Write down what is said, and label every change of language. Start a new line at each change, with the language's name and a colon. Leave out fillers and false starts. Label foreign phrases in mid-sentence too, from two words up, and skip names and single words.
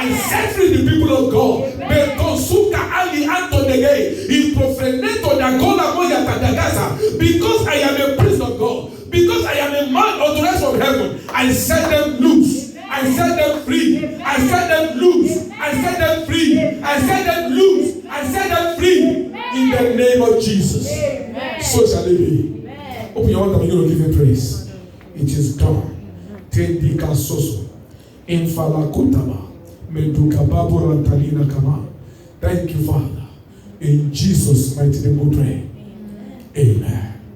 English: I set free the people of God. Because I am a priest of God, because I am a man authorized from heaven, I set them loose. I set them free. I set them loose. I set them free. I set them loose. I set them free. In the name of Jesus. Amen. So shall it be. Amen. Open your mouth and begin to give him praise. It is done. Tendika soso. Infalakutaba. Medukababu rantalina kama. Thank you, Father. In Jesus' mighty name we pray. Amen.